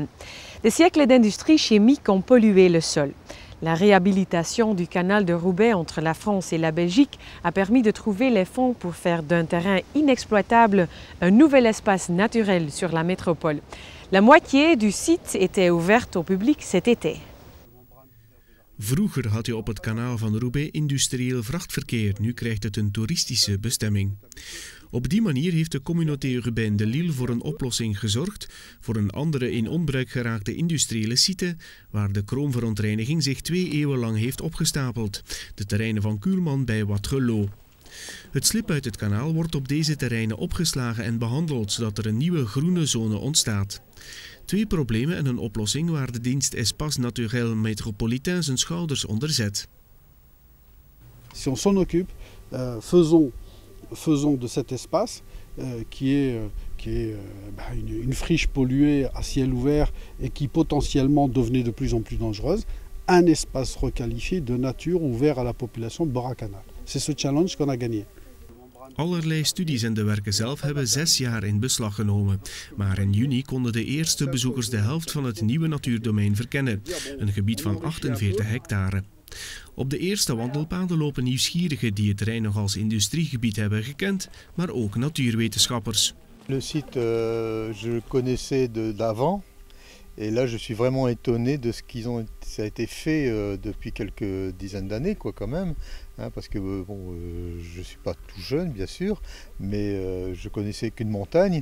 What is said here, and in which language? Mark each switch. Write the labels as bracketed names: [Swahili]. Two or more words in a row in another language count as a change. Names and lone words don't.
[French] Des siècles d'industrie chimique ont pollué le sol. La réhabilitation du canal de Roubaix entre la France et la Belgique a permis de trouver les fonds pour faire d'un terrain inexploitable un nouvel espace naturel sur la métropole. La moitié du site était ouverte au public cet été. [Dutch] Vroeger had je op het kanaal van Roubaix industrieel vrachtverkeer, nu krijgt het een toeristische bestemming. Op die manier heeft de communauté urbaine de Lille voor een oplossing gezorgd, voor een andere in onbruik geraakte industriële site, waar de kroonverontreiniging zich 2 eeuwen lang heeft opgestapeld, de terreinen van Kuhlmann bij Waterloo. Het slib uit het kanaal wordt op deze terreinen opgeslagen en behandeld, zodat er een nieuwe groene zone ontstaat. 2 problemen en een oplossing waar de dienst Espace Naturel Métropolitain zijn schouders onder zet. [French] Si on s'en occupe, faisons de cet espace qui est une friche polluée à ciel ouvert et qui potentiellement devenait de plus en plus dangereuse, un espace requalifié de nature ouvert à la population de Bora-Canal. C'est ce challenge qu'on a gagné. [Dutch] Allerlei studies en de werken zelf hebben 6 jaar in beslag genomen. Maar in juni konden de eerste bezoekers de helft van het nieuwe natuurdomein verkennen, een gebied van 48 hectare. Op de eerste wandelpaden lopen nieuwsgierigen die het terrein nog als industriegebied hebben gekend, maar ook natuurwetenschappers. [French] Le site, je connaissais d'avant. Et là, je suis vraiment étonné de ce ça a été fait depuis quelques dizaines d'années, quoi, quand même. Hein, parce que je suis pas tout jeune, bien sûr, mais je connaissais qu'une montagne.